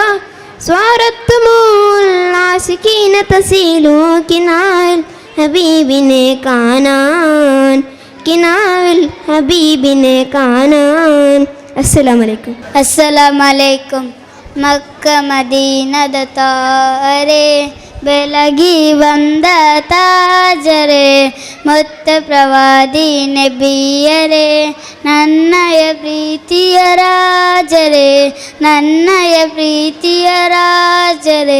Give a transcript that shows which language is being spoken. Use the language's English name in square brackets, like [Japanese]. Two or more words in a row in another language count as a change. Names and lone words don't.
[Malayalam] സ്വാരത്തുൽ ആശിഖീന തസീലു, കിനാവിൽ ഹബീബിനെ കാണാൻ, കിനാവിൽ ഹബീബിനെ കാണാൻ. [Arabic] السلام عليكم. السلام عليكم. [Kannada] മക്ക മദീനದ ತಾರೆ ಬೆಳಗಿ ಬಂದ ತಾಜರೆ, ಮೊತ್ತ ಪ್ರವಾದಿ ನಬಿಯರೇ, ನನ್ನಯ ಪ್ರೀತಿಯ ರಾಜರೇ, ನನ್ನಯ ಪ್ರೀತಿಯ ರಾಜರೇ.